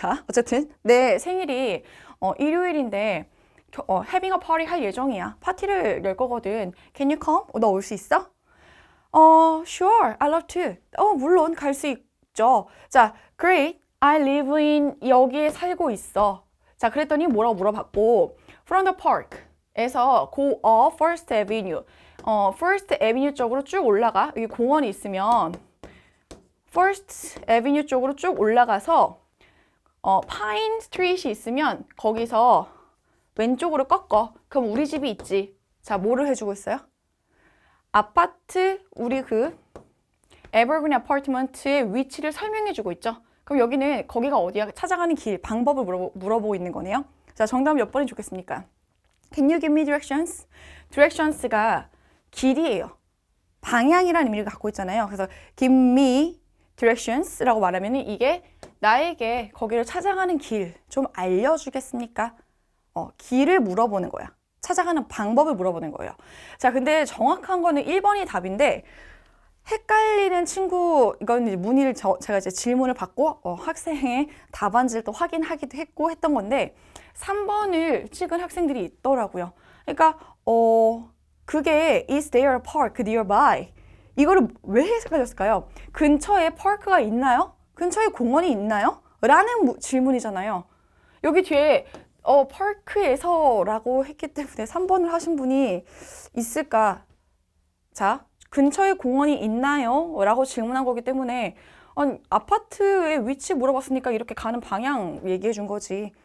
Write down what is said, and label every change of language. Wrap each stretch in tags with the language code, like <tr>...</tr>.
<ko>자, 어쨌든 내 생일이 일요일인데</ko> <en>having a party</en> <ko>할 예정이야. 파티를 열 거거든.</ko> <en>Can you come?</en> <ko>너 올 수 있어?</ko> <en>Sure, I love to.</en> <ko>물론 갈 수 있죠. 자, great.</ko> <en>I live in</en> <ko>여기에 살고 있어. 자, 그랬더니 뭐라고 물어봤고</ko> <en>from the park에서 go up First Avenue.</en> <ko>First Avenue 쪽으로 쭉 올라가. 여기 공원이 있으면 First Avenue 쪽으로 쭉 올라가서 Pine Street이 있으면 거기서 왼쪽으로 꺾어. 그럼 우리 집이 있지. 자, 뭐를 해주고 있어요? 아파트, 우리 그 에버그린 아파트먼트의 위치를 설명해주고 있죠. 그럼 여기는 거기가 어디야? 찾아가는 길, 방법을 물어보고 있는 거네요. 자, 정답은 몇 번이 좋겠습니까?</ko> <en>Can you give me directions?</en> <ko>directions가 길이에요. 방향이라는 의미를 갖고 있잖아요. 그래서</ko> <en>give me directions</en> <ko>라고 말하면 이게 나에게 거기를 찾아가는 길 좀 알려주겠습니까? 길을 물어보는 거야. 찾아가는 방법을 물어보는 거예요. 자, 근데 정확한 거는 1번이 답인데 헷갈리는 친구, 이건 이제 문의를 제가 이제 질문을 받고 학생의 답안지를 또 확인하기도 했고 했던 건데 3번을 찍은 학생들이 있더라고요. 그러니까 그게</ko> <en>is there a park nearby?</en> <ko>이거를 왜 헷갈렸을까요? 근처에 파크가 있나요? 근처에 공원이 있나요? 라는 질문이잖아요. 여기 뒤에 파크에서라고 했기 때문에 3번을 하신 분이 있을까? 자, 근처에 공원이 있나요? 라고 질문한 거기 때문에 아파트의 위치 물어봤으니까 이렇게 가는 방향 얘기해 준 거지.</ko>